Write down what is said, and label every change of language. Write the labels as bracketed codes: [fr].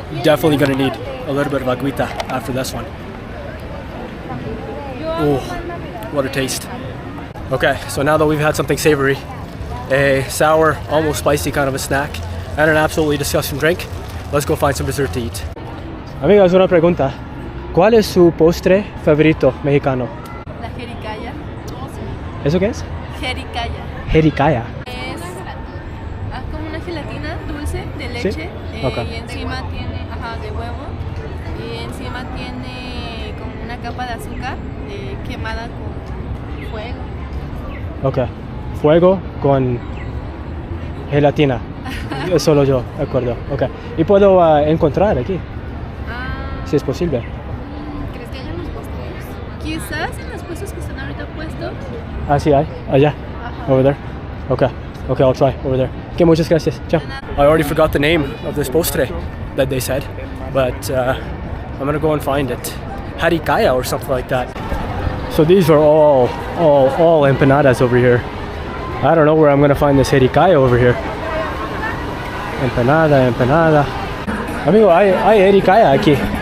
[en] Definitely gonna need a little bit of agüita after this one. Oh, what a taste. Okay, so now that we've had something savory, a sour, almost spicy kind of a snack, and an absolutely disgusting drink, let's go find some dessert to eat. [es] Amigas, una pregunta. ¿Cuál es su postre favorito mexicano? La jericalla. ¿Eso qué es? Jericalla. Jericalla. Es como una gelatina dulce de leche. ¿Sí? Okay. Y encima tiene, de huevo. Y encima tiene como una capa de azúcar quemada con fuego. Ok. Fuego con gelatina. Solo yo, de acuerdo. Ok. ¿Y puedo encontrar aquí? Si es posible. ¿Crees que hay unos postres? Quizás en los puestos que están ahorita puestos. Ah, sí hay. Allá. [en] Over there. Okay. Okay, I'll try over there. Okay, [es] muchas gracias. [en] Ciao. I already forgot the name of this postre that they said, but I'm gonna go and find it. Jericalla or something like that. So these are all empanadas over here. I don't know where I'm gonna find this jericalla over here. [es] Empanada. Amigo, hay jericalla aquí.